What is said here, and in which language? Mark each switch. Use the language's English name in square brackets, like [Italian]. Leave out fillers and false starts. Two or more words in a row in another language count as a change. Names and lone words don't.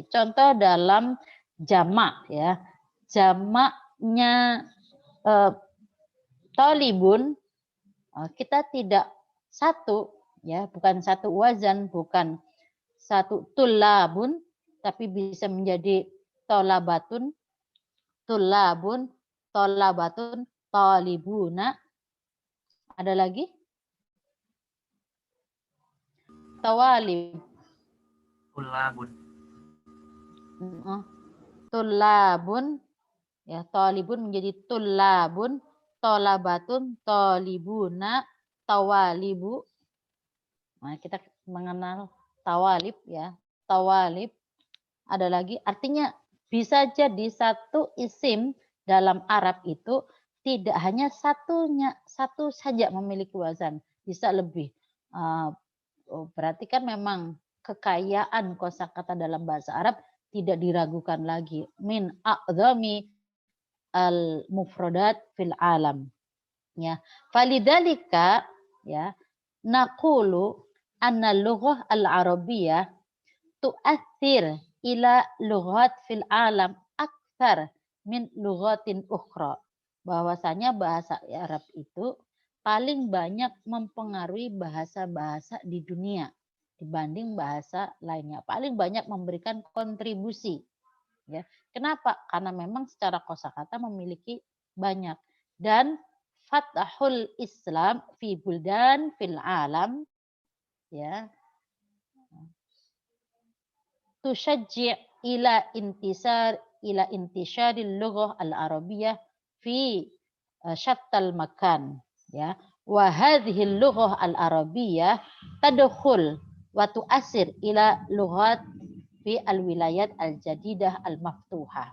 [Indonesian] Contoh dalam jamak, ya, jamaknya talibun, kita tidak satu, ya, bukan satu wazan, bukan satu tulabun, tapi bisa menjadi [Arabic] طلبة، طلاب، طلبة، طالبون. [Indonesian] Ada lagi? Tawalib. Tulabun. Tulabun, ya, talibun menjadi [Arabic] طلاب، طلبة، طالبون، طوالب. [Indonesian] Nah, kita mengenal tawalib, ya, tawalib. Ada lagi, artinya bisa jadi satu isim dalam Arab itu tidak hanya satu saja memiliki wazan, bisa lebih. Berarti kan memang kekayaan kosakata dalam bahasa Arab tidak diragukan lagi. [Arabic] من أعظم المفردات في العالم. يا، فلذلك، يا، نقول أن اللغة العربية تؤثر إلى لغات في العالم أكثر من لغة أخرى. [Indonesian] Bahwasanya bahasa Arab itu paling banyak mempengaruhi bahasa-bahasa di dunia dibanding bahasa lainnya. Paling banyak memberikan kontribusi. Ya. Kenapa? Karena memang secara kosakata memiliki banyak. Dan [Arabic] فتح الإسلام في بلدان في العالم، يا، تشجع إلى انتشار اللغة العربية في شتى المكان، يا. وهذه اللغة العربية تدخل وتؤثر إلى لغات في الولايات الجديدة المفتوحة.